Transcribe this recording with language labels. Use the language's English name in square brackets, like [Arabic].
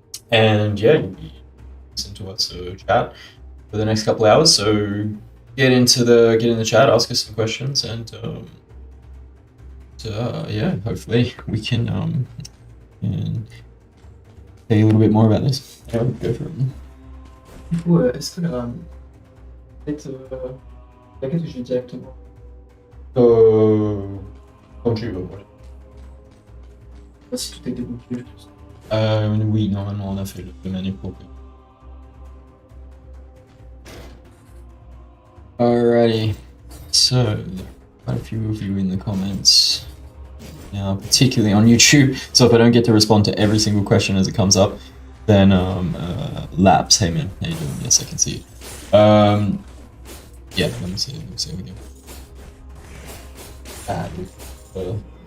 [English] And yeah, you listen to us chat for the next couple of hours. So get in the chat, ask us some questions, and yeah, hopefully we can tell you a little bit more about this. Yeah, go for it. [French] Du coup, est-ce que peut-être laquelle que je vais directement Comme tu veux, voilà. Je sais pas si tout est débloqué. Oui, normalement on a fait le menu propre. [English] Alrighty, so quite a few of you in the comments now, particularly on YouTube. So if I don't get to respond to every single question as it comes up, then Laps, hey man, how you doing? Yes, I can see you. Yeah, let me see how we go.